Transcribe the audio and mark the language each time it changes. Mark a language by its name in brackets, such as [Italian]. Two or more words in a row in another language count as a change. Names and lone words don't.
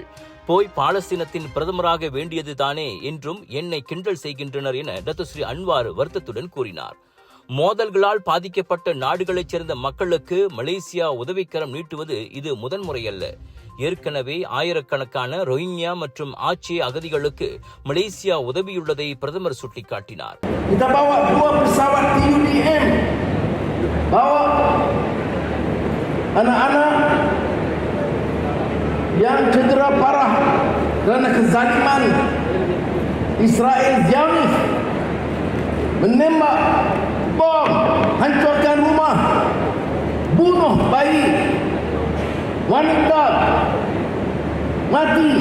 [Tamil] போய் பாலஸ்தீனத்தின் பிரதமராக வேண்டியதுதானே என்றும் என்னை கிண்டல் செய்கின்றனர் என டாக்டர் அன்வார் வருத்தத்துடன் கூறினார். மோதல்களால் பாதிக்கப்பட்ட நாடுகளைச் சேர்ந்த மக்களுக்கு மலேசியா உதவிக்கரம் நீட்டுவது இது முதன்முறையல்ல. ஏற்கனவே ஆயிரக்கணக்கான ரோஹிங்யா மற்றும் ஆட்சி அகதிகளுக்கு மலேசியா உதவியுள்ளதை பிரதமர் சுட்டிக்காட்டினார். [Malay] yang cedera parah kerana kezaliman Israel Zionis menembak bom, hancurkan rumah, bunuh bayi, wanita mati.